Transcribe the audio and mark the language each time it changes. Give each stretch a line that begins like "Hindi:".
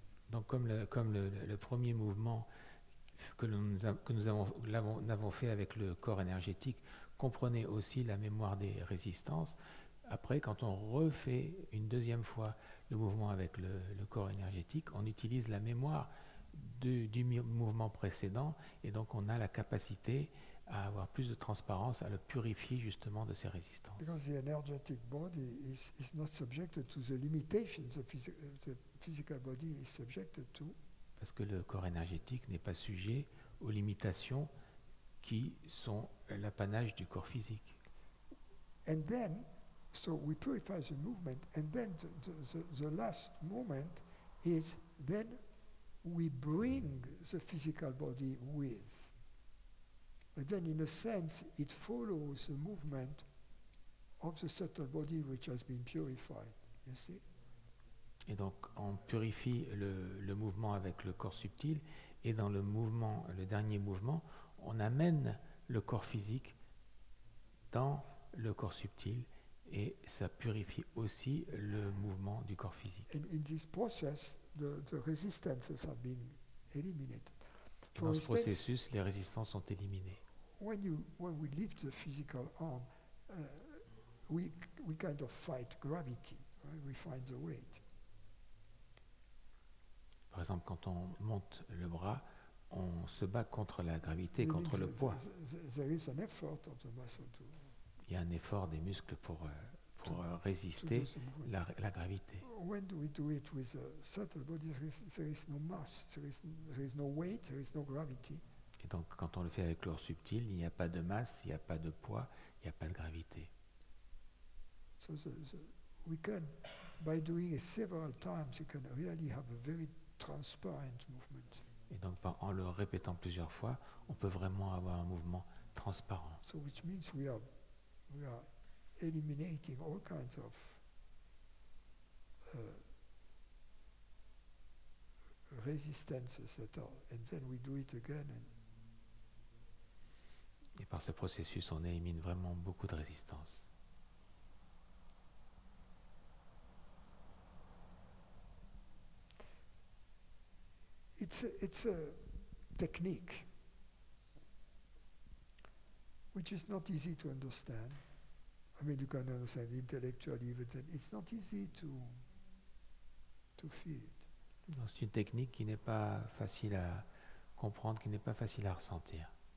French: Donc comme le premier mouvement que nous avons fait avec le corps énergétique comprenait aussi la mémoire des résistances, après quand on refait une deuxième fois le mouvement avec le corps énergétique, on utilise la mémoire du mouvement précédent, et donc on a la capacité à avoir plus de transparence, à le purifier justement de ces résistances.
English: Because the energetic body is not subjected to the limitations the physical body is subjected to.
French: Parce que le corps énergétique n'est pas sujet aux limitations qui sont l'apanage du corps physique.
English: And then, so we purify the movement, and then the last moment is then we bring the physical body with. But then in a sense, it follows the movement of the subtle body which has been purified, you see?
French: Et donc on purifie le mouvement avec le corps subtil, et dans le dernier mouvement, on amène le corps physique dans le corps subtil, et ça purifie aussi le mouvement du corps physique.
English: And in this process, the resistances have been eliminated.
French: Et dans ce processus, les résistances sont éliminées.
English: When we lift the physical arm, we kind of fight gravity, right? We find the weight.
French: Par exemple, quand on monte le bras, on se bat contre la gravité, contre le poids.
English: There is an effort of the muscle to.
French: Il y a un effort des muscles pour résister la gravité.
English: When do we do it with a subtle body? There is no mass, there is no weight, there is no gravity.
French: Et donc, quand on le fait avec le corps subtil, il n'y a pas de masse, il n'y a pas de poids, il n'y a pas de gravité.
English: So we can, by doing it several times, you can really have a very transparent movement.
French: Et donc, en le répétant plusieurs fois, on peut vraiment avoir un mouvement transparent.
English: So which means we are eliminating all kinds of resistances and then we do it again.
French: Et par ce processus, on élimine vraiment beaucoup de résistance.
English: It's a technique which is not easy to understand. I mean, you can understand intellectually, but then it's not easy to feel it.
French: Donc, c'est une technique qui n'est pas facile à comprendre, qui n'est pas facile à ressentir.